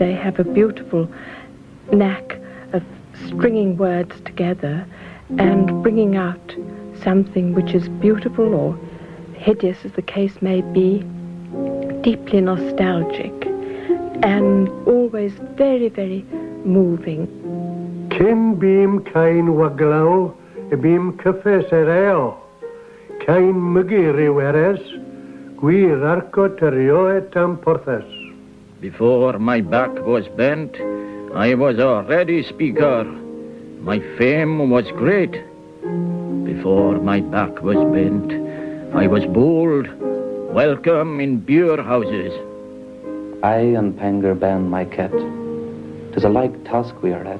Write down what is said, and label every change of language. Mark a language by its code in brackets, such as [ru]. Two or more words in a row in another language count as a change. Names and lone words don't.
[en] They have a beautiful knack of stringing words together and bringing out something which is beautiful or hideous, as the case may be, deeply nostalgic, and always very, very moving. [cy] Cyn bîm cain waglaw, y bîm cyffes ereo. Cain mygu riweres, gwir arco tyrio et amporthes. [en] Before my back was bent, I was already speaker. My fame was great. Before my back was bent, I was bold, welcome in beer houses. I and Panger ban my cat. 'Tis a like task we are at.